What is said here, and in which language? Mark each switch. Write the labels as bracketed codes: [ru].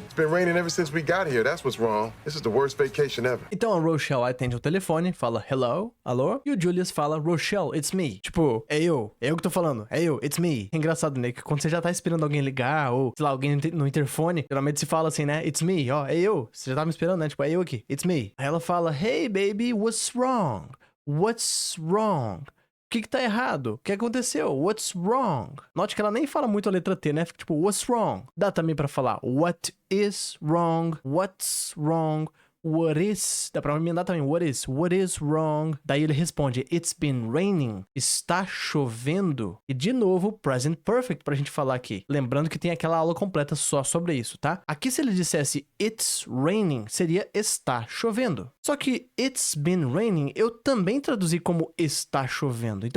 [en] It's been raining ever since we got here. That's what's wrong. This is the worst vacation ever. [pt] Então a Rochelle atende o telefone, fala hello, alô, e o Julius fala Rochelle, [en] it's me. [pt] Tipo, é eu que tô falando, é eu, [en] it's me. [pt] É engraçado, né, que quando você já tá esperando alguém ligar, ou, sei lá, alguém no interfone, geralmente se fala assim, né, it's me, ó, é eu. Você já tá me esperando, né, tipo, é eu aqui, [en] it's me. [pt] Aí ela fala, [en] hey baby, what's wrong? What's wrong? [pt] O que tá errado? O que aconteceu? What's wrong? Note que ela nem fala muito a letra T, né? Fica tipo, [en] what's wrong? [pt] Dá também pra falar [en] what is wrong, what's wrong, what is. [pt] Dá pra emendar também, [en] what is wrong. [pt] Daí ele responde, [en] it's been raining, [pt] está chovendo. E de novo, present perfect pra gente falar aqui. Lembrando que tem aquela aula completa só sobre isso, tá? Aqui se ele dissesse [en] it's raining, [pt] seria está chovendo. Só que [en] it's been raining, [pt] eu também traduzi como está chovendo.